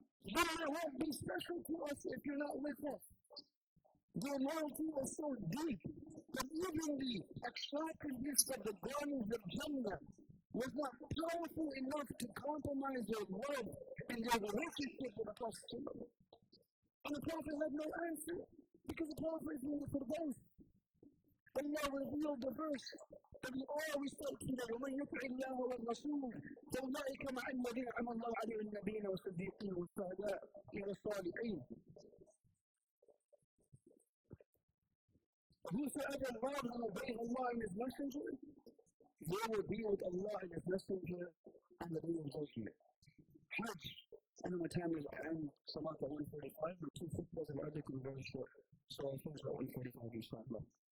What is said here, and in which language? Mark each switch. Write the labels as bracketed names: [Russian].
[English] Jannah won't be special to us if you're not with us. Their loyalty was so deep that even the attractiveness of the garments of Jannah was not powerful enough to compromise their love and their relationship with the Prophet. And the Prophet had no answer because the Prophet is in the Firdaus. Allah revealed the verse that we all recite today, [Arabic] وَمَنْ يُطِعِ اللَّهَ وَالرَّسُولَ فَأُولَٰئِكَ مَعَ الَّذِينَ أَنْعَمَ اللَّهُ عَلَيْهِمْ مِنَ النَّبِيِّينَ وَالصِّدِّيقِينَ وَالشُّهَدَاءِ وَالصَّالِحِينَ. [English] Whosoever loves and obeys Allah and His Messenger, they will be with Allah and His Messenger on the day of judgment. Hajj, I know my time is end, Salat at 1:45, but two khutbahs and article very short, so I'll finish at 1:45 inshallah.